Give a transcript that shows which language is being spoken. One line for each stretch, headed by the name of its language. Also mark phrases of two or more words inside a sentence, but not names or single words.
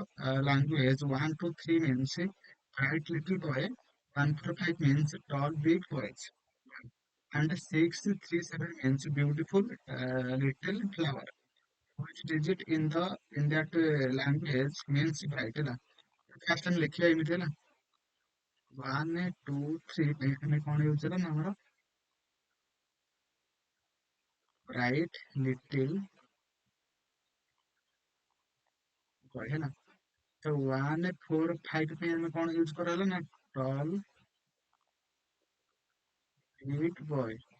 English: language 1 to 3 means bright little boy, 1 4 5 means tall big boys, and 6 3 7 means beautiful little flower. Which digit in that language means bright ହେଲା?
Odia: ଫାର୍ଷ୍ଟ ଆମେ ଲେଖିବା ଏମିତି ହେଲା, 1 2 3 ପାଇଁ ଆମେ କଣ ୟୁଜ ହେଲା ନା ଆମର
English: bright little boy
Odia: ହେଲା। ତ 1 4 5 ପାଇଁ ଆମେ କଣ ୟୁଜ କରାହେଲା ନା
English: tall big boy.